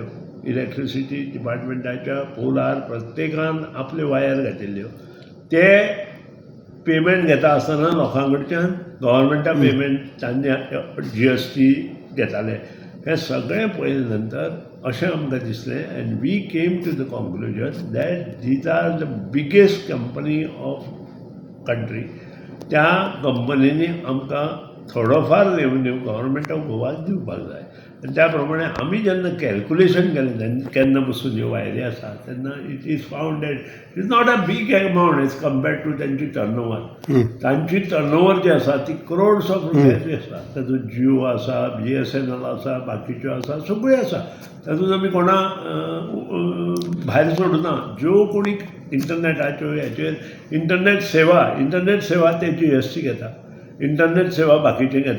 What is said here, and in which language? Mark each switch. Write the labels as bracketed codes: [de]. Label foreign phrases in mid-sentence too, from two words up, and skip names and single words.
[kok] इलेक्ट्रिसिटी डिपार्टमेंटाच्या पोलार प्रत्येकान आपल्यो वायर घातिल्ल्यो. ते पेमेंट घेता आसतना लोकां कडच्यान गव्हर्मेंटाक पेमेंट तांणी GST घेताले. हें सगळें पळयले नंतर अशें आमकां दिसलें [en] and we came to the conclusion that these are the biggest company of country. [kok] त्या कंपनींनी आमकां थोडोफार [en] revenue government of Goa [kok] दिवपाक जाय. आनी त्या प्रमाणे आमी जेन्ना कॅल्कुलेशन केलें केन्ना पसून ह्यो वायरी आसा तेन्ना [en] it is found that it is not a big amount as compared to [kok] तांची टर्नओवर. तांची टर्नओवर जी आसा ती [en] crores of [kok] रुपयाची आसा. तातूंत जियो आसा, BSNL आसा, बाकीच्यो आसा, सगळ्यो आसा. तातूंत आमी कोणा भायर सोडना. ज्यो कोणी इंटरनेटाच्यो हेचेर इंटरनेट सेवा ते GST घेता, इंटरनेट सेवा बाकीचे घेता.